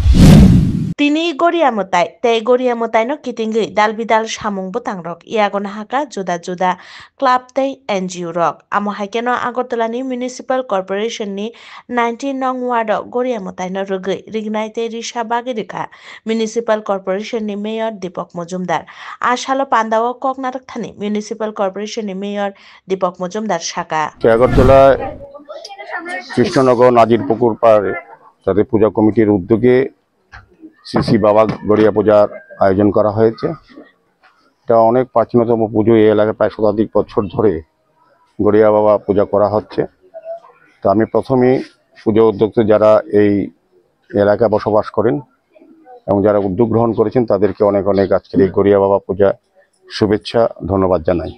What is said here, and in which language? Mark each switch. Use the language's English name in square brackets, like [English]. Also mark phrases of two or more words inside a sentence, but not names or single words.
[Kok Borok] Tini goriamutai te goriamutai no kitingi dalbidal samung butangrok iagon haka juda club te NGO rok amo haikeno Agartalani Municipal Corporation ni 19 nong ward goriamutai no rugi rignaite risha bagirika Municipal Corporation ni Mayor Deepak Majumdar ashalo pandao koknarak thani Municipal Corporation ni Mayor Deepak Majumdar shaka [Bangla] Agartala Krishnanagar Najirpukur পাড়ে তাদের পূজা কমিটির উদ্যোগে শ্রী বাবা গড়িয়া পূজার আয়োজন করা হয়েছে। এটা অনেক প্রাচীনতম পুজো, এই এলাকায় প্রায় শতাধিক বছর ধরে গড়িয়া বাবা পূজা করা হচ্ছে। তো আমি প্রথমেই পুজো উদ্যোক্তা যারা এই এলাকায় বসবাস করেন এবং যারা উদ্যোগ গ্রহণ করেছেন তাদেরকে অনেক আজকের এই গড়িয়া বাবা পূজা শুভেচ্ছা ধন্যবাদ জানাই।